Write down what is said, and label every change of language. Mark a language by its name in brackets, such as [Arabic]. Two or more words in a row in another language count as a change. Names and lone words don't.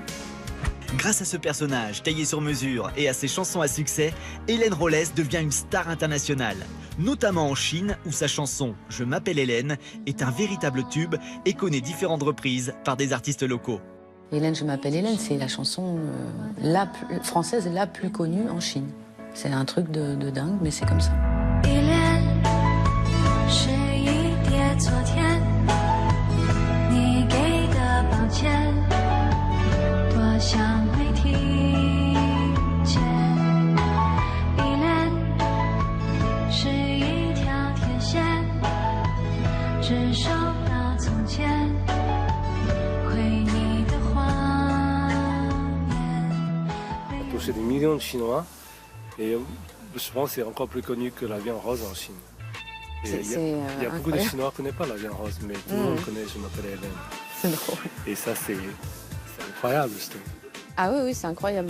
[French] Grâce à ce personnage taillé sur mesure et à ses chansons à succès, Hélène Rollès devient une star internationale, notamment en Chine où sa chanson « Je m'appelle Hélène » est un véritable tube et connaît différentes reprises par des artistes locaux. Hélène, je m'appelle Hélène, c'est la chanson française la plus connue en Chine. C'est un truc de dingue, mais c'est comme ça. Hélène, [Chinese] 是一叠昨天你给的抱歉，多想没听见。Hélène，是一条铁线，只收到从前，回你的画面。 [French] Touché des millions de Chinois et je pense que c'est encore plus connu que la viande rose en Chine. Il y a beaucoup de Chinois qui ne connaissent pas la viande rose, mais tout le monde connaît Je m'appelle Hélène. C'est drôle. Et ça, c'est incroyable, je trouve. Ah oui, c'est incroyable.